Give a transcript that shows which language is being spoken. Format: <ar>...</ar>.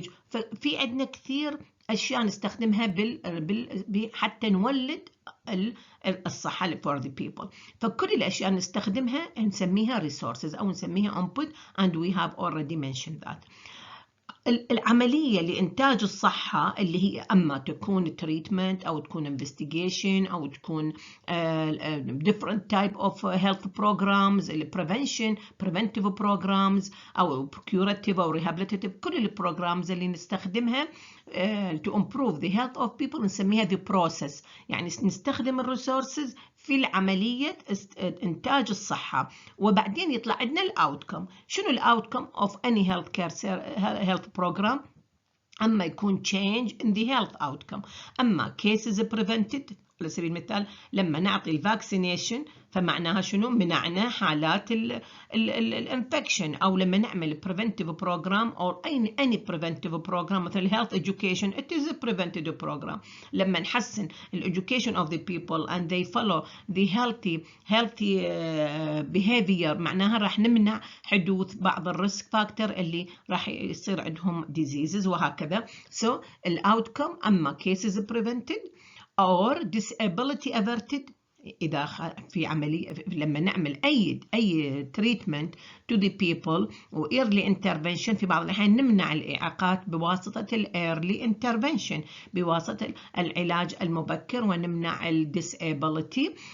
<ar>ففي عندنا كثير أشياء نستخدمها حتى نولد الصحة</ar> <en>for the people.</en> <ar>فكل الأشياء نستخدمها نسميها</ar> <en>resources</en> <ar>أو نسميها</ar> <en>input and we have already mentioned that.</en> <ar>العملية لإنتاج الصحة اللي هي أما تكون</ar> <en>treatment</en> <ar>أو تكون</ar> <en>investigation أو تكون different type of health programs، preventive programs أو curative أو rehabilitative،</en> <ar>كل البروجرامز اللي نستخدمها</ar> <en>to improve the health of people</en> <ar>نسميها</ar> <en>the process.</en> <ar>يعني نستخدم الريسورسز في العملية إنتاج الصحة. وبعدين يطلع عندنا الأوتكم. شنو الأوتكم</ar> <en>of any health program؟</en> <ar>أما يكون</ar> <en>change in the health outcome.</en> <ar>أما</ar> <en>cases prevented</en> <ar>على سبيل المثال لما نعطي الفاكسينيشن فمعناها شنو؟ منعنا حالات الانفكشن. أو لما نعمل</ar> <en>preventive program or any preventive program</en> <ar>مثل</ar> <en>health education it is a preventive program.</en> <ar>لما نحسن</ar> <en>education of the people and they follow the healthy behavior</en> <ar>معناها راح نمنع حدوث بعض الريسك فاكتور اللي راح يصير عندهم diseases وهكذا. So الoutcome أما</ar> <en>cases prevented or disability averted</en> <ar>إذا في عملية لما نعمل أي</ar> <en>treatment to the people</en> <ar>و</ar> <en>early intervention</en> <ar>في بعض الأحيان نمنع الإعاقات بواسطة early intervention بواسطة العلاج المبكر ونمنع disability</ar>